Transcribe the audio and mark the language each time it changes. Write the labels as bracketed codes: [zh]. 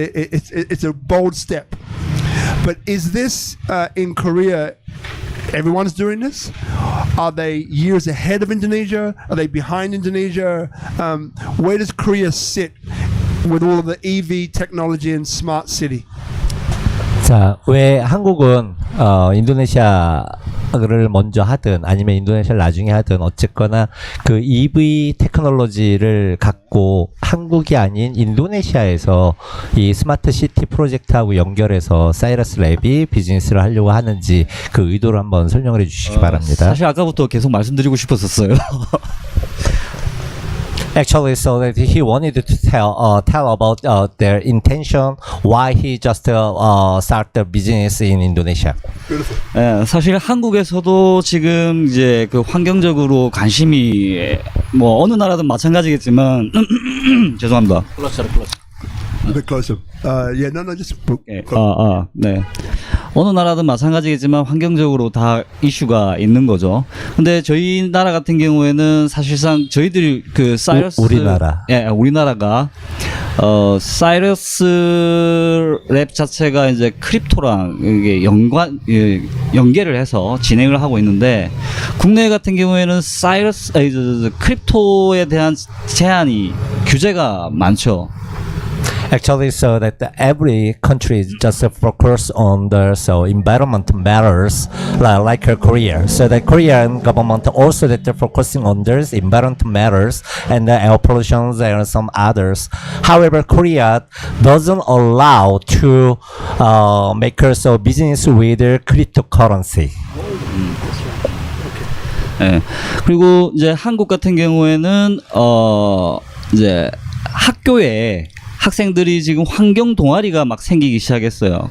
[en] It's a bold step. But is this in Korea, everyone's doing this? Are they years ahead of Indonesia? Are they behind Indonesia? Where does Korea sit with all of the EV technology and smart city? [ko] 자, 왜 한국은 인도네시아를 먼저 하든 아니면 인도네시아를 나중에 하든 어쨌거나 그 EV 테크놀로지를 갖고 한국이 아닌 인도네시아에서 이 스마트 시티 프로젝트하고 연결해서 사이러스 랩이 비즈니스를 하려고 하는지 그 의도를 한번 설명을 해 주시기 바랍니다. 사실 아까부터 계속 말씀드리고 싶었었어요. [en] Actually, so that he wanted to tell about their intention, why he just start the business in Indonesia. [ko] 예, 사실 한국에서도 지금 이제 그 환경적으로 관심이 뭐 어느 나라든 마찬가지겠지만 죄송합니다. [en] A bit closer. Yeah, no, just. [ko] 네. 어느 나라든 마찬가지겠지만 환경적으로 다 이슈가 있는 거죠. 근데 저희 나라 같은 경우에는 사실상 저희들이 그 사이러스 우리나라. 예, 우리나라가 사이러스 랩 자체가 이제 크립토랑 이게 연계를 해서 진행을 하고 있는데 국내 같은 경우에는 크립토에 대한 규제가 많죠. [en] Actually, so that every country just focus on the environment matters, like Korea. So the Korean government also that they're focusing on this environment matters and the air pollution and some others. However, Korea doesn't allow to make so business with cryptocurrency. [ko] 예. 그리고 이제 한국 같은 경우에는 이제 학교에 학생들이 지금 환경 동아리가 막 생기기 시작했어요.